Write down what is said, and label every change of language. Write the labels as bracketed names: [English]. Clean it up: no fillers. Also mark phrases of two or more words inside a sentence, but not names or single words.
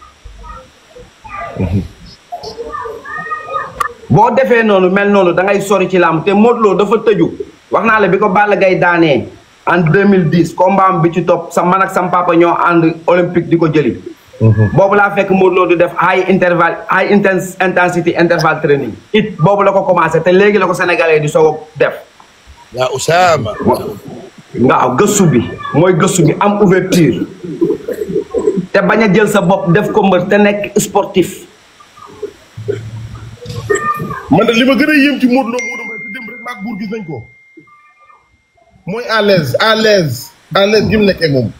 [Wolof] boo defee noonu mel noonu da ngay sori ci làmb te Modou Lo dafa tëju wax naa la bi ko Balla Gaye daanee en 2010 combat am bi ci topp sa man ak sam papa ñoo ànd olympique di ko jëli. boobu laa fekk Modou Lo di def [English] high intensity interval training [Wolof] it boobu la ko commencé te léegi la ko sénégalais di soog a def. yaa Usaama. waaw gëstu bi mooy gëstu bi am ouverture te bañ a jël sa bopp def ko mbër te nekk sportif. man de li ma gën a yéem ci Modou Lo Modou Mbaye te dem rek maag buur gis nañ ko mooy [French] à l'aise [Wolof] gi mu nekkee moom.